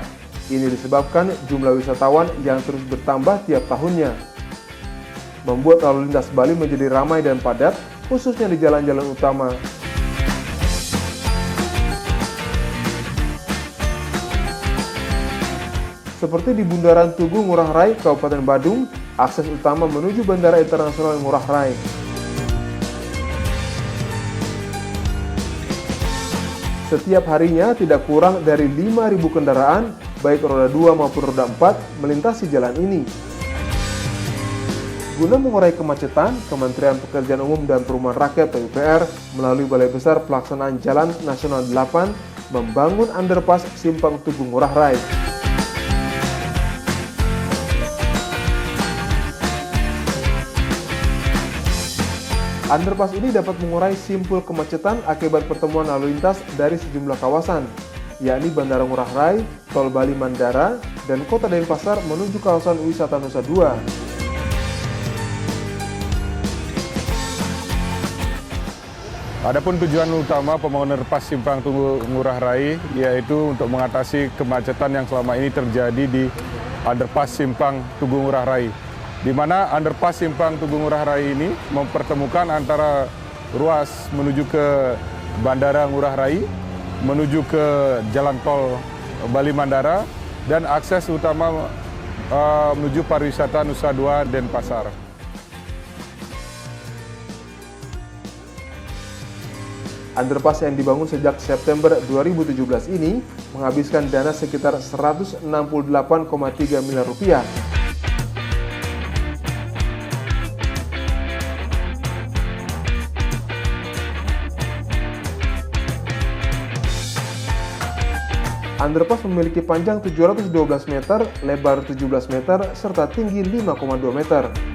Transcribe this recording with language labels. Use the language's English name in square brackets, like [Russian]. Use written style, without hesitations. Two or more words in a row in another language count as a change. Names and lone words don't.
[Indonesian] Ini disebabkan jumlah wisatawan yang terus bertambah tiap tahunnya. Membuat lalu lintas Bali menjadi ramai dan padat, khususnya di jalan-jalan utama. Seperti di Bundaran Tugu Ngurah Rai, Kabupaten Badung, akses utama menuju Bandara Internasional Ngurah Rai. Setiap harinya tidak kurang dari 5.000 kendaraan, baik roda 2 maupun roda 4, melintasi jalan ini. Guna mengurai kemacetan, Kementerian Pekerjaan Umum dan Perumahan Rakyat (PUPR) melalui Balai Besar Pelaksanaan Jalan Nasional 8 membangun underpass Simpang Tugu Ngurah Rai. Underpass ini dapat mengurai simpul kemacetan akibat pertemuan lalu lintas dari sejumlah kawasan, yakni Bandara Ngurah Rai, Tol Bali Mandara, dan Kota Denpasar menuju kawasan wisata Nusa Dua. Adapun tujuan utama pembangunan underpass Simpang Tugu Ngurah Rai yaitu untuk mengatasi kemacetan yang selama ini terjadi di underpass Simpang Tugu Ngurah Rai. Di mana underpass Simpang Tugu Ngurah Rai ini mempertemukan antara ruas menuju ke Bandara Ngurah Rai, menuju ke Jalan Tol Bali Mandara, dan akses utama menuju pariwisata Nusa Dua Denpasar. Underpass yang dibangun sejak September 2017 ini menghabiskan dana sekitar 168,3 miliar rupiah. Underpass memiliki panjang 712 meter, lebar 17 meter, serta tinggi 5,2 meter.